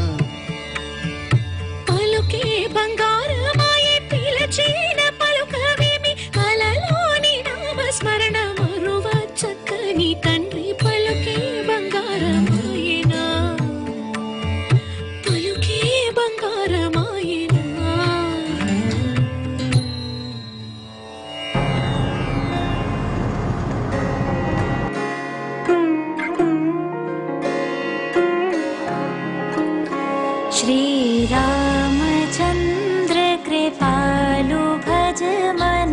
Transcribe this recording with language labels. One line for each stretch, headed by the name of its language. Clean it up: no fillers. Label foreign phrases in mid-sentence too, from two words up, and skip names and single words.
Telugu: పలుకే బంగారమాయే పిలచిన పలుకవేమి కలలోని నామస్మరణ మరువ చక్కని తండ్రి పలుకే బంగారమాయనా పలుకే బంగారమాయనా
Awadhi: श्रीरामचन्द्र कृपालु भज मन